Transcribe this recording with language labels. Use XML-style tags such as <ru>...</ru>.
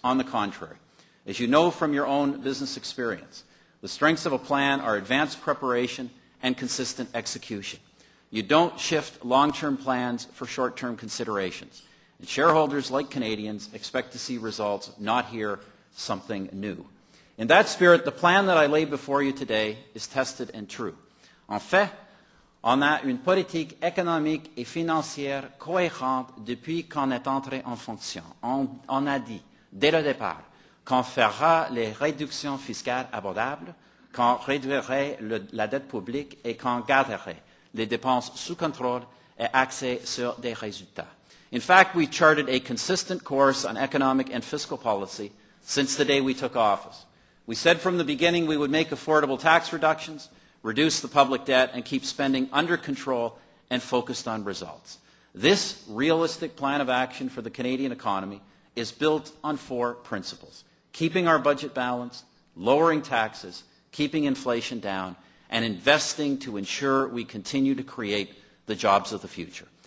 <en>On the contrary, as you know from your own business experience, the strengths of a plan are advanced preparation and consistent execution. You don't shift long-term plans for short-term considerations. And shareholders, like Canadians, expect to see results, not hear something new. In that spirit, the plan that I lay before you today is tested and true.</en> <fr>En fait, on a une politique économique et financière cohérente depuis qu'on est entré en fonction. On a dit, dès le départ, qu'on fera les réductions fiscales abordables, qu'on réduirait la dette publique et qu'on garderait les dépenses sous contrôle et axées sur des résultats.</fr> <en>In fact, we charted a consistent course on economic and fiscal policy since the day we took office. We said from the beginning we would make affordable tax reductions, reduce the public debt, and keep spending under control and focused on results. This realistic plan of action for the Canadian economy is built on 4 principles: keeping our budget balanced, lowering taxes, keeping inflation down, and investing to ensure we continue to create the jobs of the future.</en>